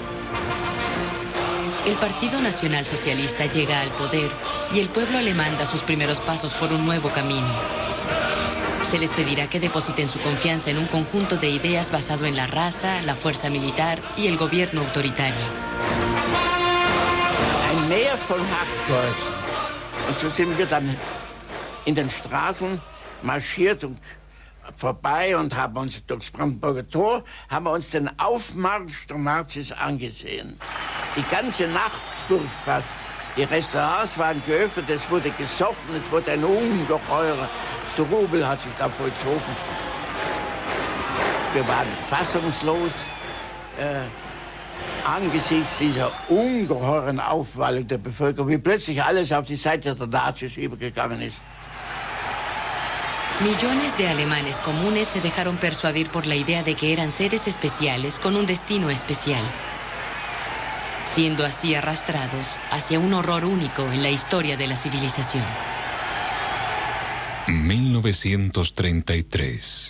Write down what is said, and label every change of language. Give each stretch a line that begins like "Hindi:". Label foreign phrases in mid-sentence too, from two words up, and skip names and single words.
Spanish: El Partido Nacional Socialista llega al poder y el pueblo alemán da sus primeros pasos por un nuevo camino. Se les pedirá que depositen su confianza en un conjunto de ideas basado en la raza, la fuerza militar y el gobierno autoritario.
German: Ein Meer von Hackkreuzen. Und so sind wir dann in den Straßen marschiert und vorbei und haben uns durchs Brandenburger Tor, haben wir uns den Aufmarsch der Nazis angesehen. Die ganze Nacht durch fast. Die Restaurants waren geöffnet, es wurde gesoffen, es wurde ein ungeheurer Trubel hat sich da vollzogen. Wir waren fassungslos angesichts dieser ungeheuren Aufwallung der Bevölkerung, wie plötzlich alles auf die Seite der Nazis übergegangen ist.
Spanish: Millones de alemanes comunes se dejaron persuadir por la idea de que eran seres especiales con un destino especial, siendo así arrastrados hacia un horror único en la historia de la civilización. 1933.